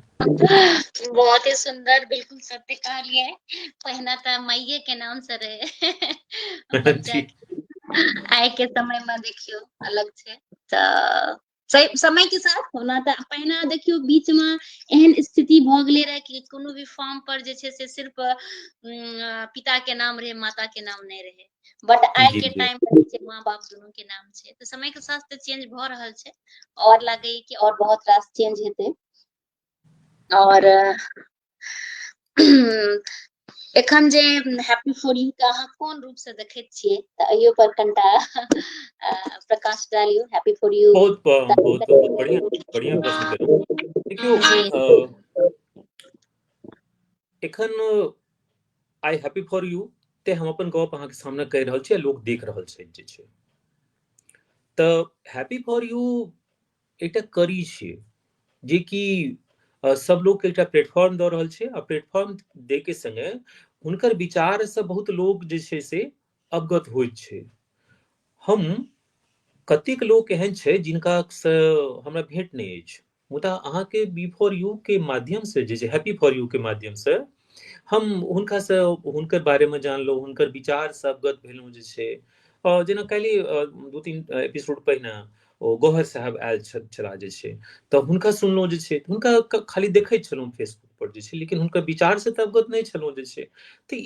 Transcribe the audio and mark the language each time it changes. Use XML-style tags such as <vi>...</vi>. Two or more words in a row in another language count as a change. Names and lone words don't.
<mai>बहुत ही सुंदर, बिल्कुल सत्य कहलिए। पहिने तऽ माइये के नाम से रहे बच्चा जी के, आइ के समय में देखियो अलग छै। तऽ समय के साथ होना तऽ पहिने देखियो बीच में एहन स्थिति भऽ गेले रहे कि कोनो भी फॉर्म पर जे छै से सिर्फ पिता के नाम रहे, माता के नाम नहीं रहे। बट आइ जी के जी टाइम पर माँ बाप दुनू के नाम छै। तऽ समय के साथ तऽ चेंज भऽ रहल छै, और लागे कि और बहुत रास चेंज हेतै। और एखन जे हैप्पी फॉर यू के अहाँ कोन रूप से देखैत छियै तऽ अइयो पर कनिटा प्रकाश डालियौ। हैप्पी फॉर यू बहुत बहुत बढ़िया बढ़िया प्रश्न केलहुँ। देखियौ एखन आई हैप्पी फॉर यू ते हम अपन गप अहाँके सामने कहि रहल छी, लोग देख रहल छै जे छै। तऽ हैप्पी फॉर यू एकटा कड़ी छियै जेकि सब लोग के एकटा प्लेटफॉर्म दऽ रहल छै, आ प्लेटफॉर्म दे के संगे हुनकर विचार से बहुत लोग जे छै से अवगत होइत छै। हम कतेक लोक एहन छै जिनका से हमरा भेंट नहि अछि, मुदा अहाँके बी फॉर यू के माध्यम से जे छै, हैप्पी फॉर यू के माध्यम से हम हुनका से हुनकर बारे में जानलहुँ, हुनकर विचार से अवगत भेलहुँ जे छै। जेना काल्हि दू तीन एपिसोड पहिने ओ गौहर साहब आयल छलाह जे छै, तऽ हुनका सुनलहुँ जे छै, हुनका खाली देखैत छलहुँ फेसबुक पर जे छै, लेकिन हुनकर विचार से तऽ अवगत नहि छलहुँ जे छै।</mai>